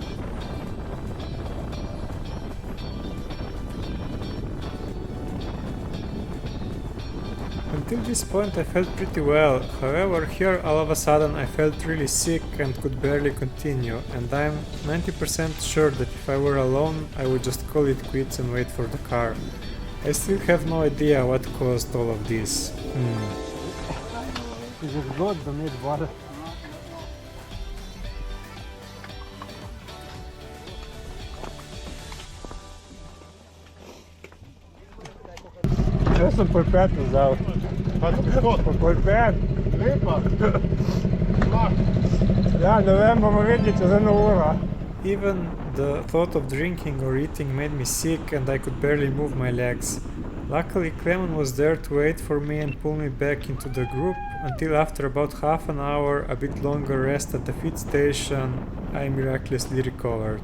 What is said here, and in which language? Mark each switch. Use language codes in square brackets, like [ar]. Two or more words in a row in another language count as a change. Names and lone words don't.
[en] Until this point I felt pretty well, however here all of a sudden I felt really sick and could barely continue, and I'm 90% sure that if I were alone I would just call it quits and wait for the car. I still have no idea what caused all of this. Is it good to need water? [sl] Jaz sem polpet vzal. Polpet? Lepa. Ja, ne vem, bomo videli čez eno uro. [en] Even the thought of drinking or eating made me sick and I could barely move my legs. Luckily Clement was there to wait for me and pull me back into the group, until after about half an hour, a bit longer rest at the feed station, I miraculously recovered.